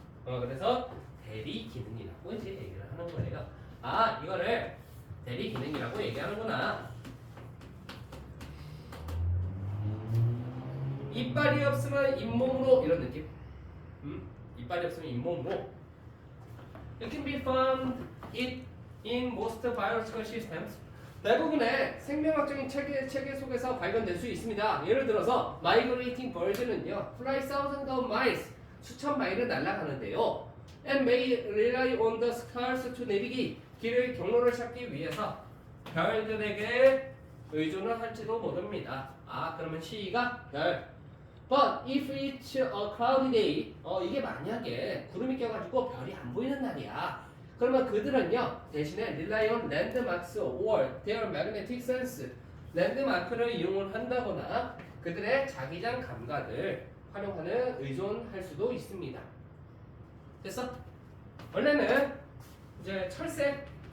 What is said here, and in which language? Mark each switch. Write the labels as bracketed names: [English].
[Korean] 그래서 대리 기능이라고 이제 얘기를 하는 거예요. 이거를 대리 기능이라고 얘기하는구나. 이빨이 없으면 잇몸으로 이런 느낌. 이빨이 없으면 잇몸으로. [English] It can be found in most biological systems. [Korean] 대부분의 생명학적인 체계 속에서 발견될 수 있습니다. 예를 들어서 [English] migrating birds는요, fly thousands of miles, [Korean] 수천 마일을 날아가는데요. [English] And may rely on the stars to navigate. [Korean] 길의 경로를 찾기 위해서 별들에게 의존을 할지도 모릅니다. 그러면 C가 별. [English] But if it's a cloudy day, [Korean] 이게 만약에 구름이 껴가지고 별이 안 보이는 날이야. 그러면 그들은요, 대신에 [English] rely on landmarks or their magnetic sense. [Korean] 랜드마크를 이용을 한다거나 그들의 자기장 감각을 활용하는 의존할 수도 있습니다. 됐어? 원래는 이제 철새.